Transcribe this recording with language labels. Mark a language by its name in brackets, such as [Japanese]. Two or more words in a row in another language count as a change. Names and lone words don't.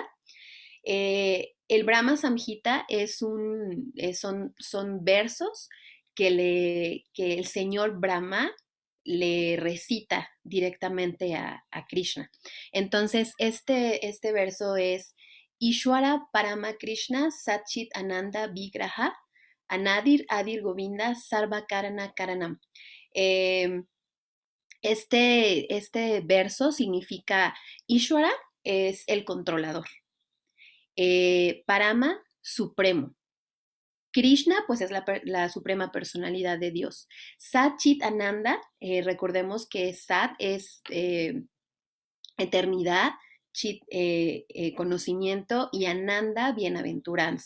[Spanish] El Brahma Samhita son versos que el señor Brahma le recita directamente a Krishna. Entonces, este verso es [Sanskrit] Ishwara Parama Krishna Satchit Ananda Vigraha Anadir Adir Govinda Sarva Karana Karanam. [Spanish] Este verso significa Ishwara es el controlador. Parama, supremo. Krishna, pues es la suprema personalidad de Dios. [Sanskrit] Sat Chit Ananda, [Spanish] recordemos que Sat es eternidad, Chit, conocimiento, y Ananda, bienaventuranza.